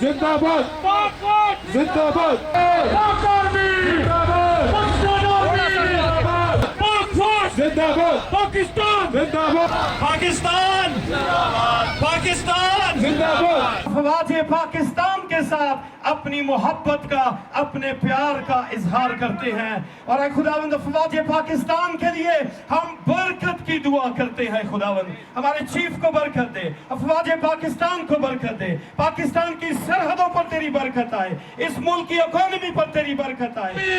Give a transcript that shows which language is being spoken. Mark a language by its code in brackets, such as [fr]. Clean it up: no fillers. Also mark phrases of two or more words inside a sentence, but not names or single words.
[ur] زندہ باد زندہ باد زندہ باد پاکستان زندہ باد پاکستان پاکستان زندہ باد. افراد پاکستان کے ساتھ اپنی محبت کا اپنے پیار کا اظہار کرتے ہیں اور اے خداوند افراد پاکستان کے لیے ہم برکت کی دعا کرتے ہیں. خداوند ہمارے چیف کو برکت دے, افراد پاکستان کو برکت دے, پاکستان کی سرحدوں پر تیری برکت آئے, اس ملک کی اکانومی پر تیری برکت آئے.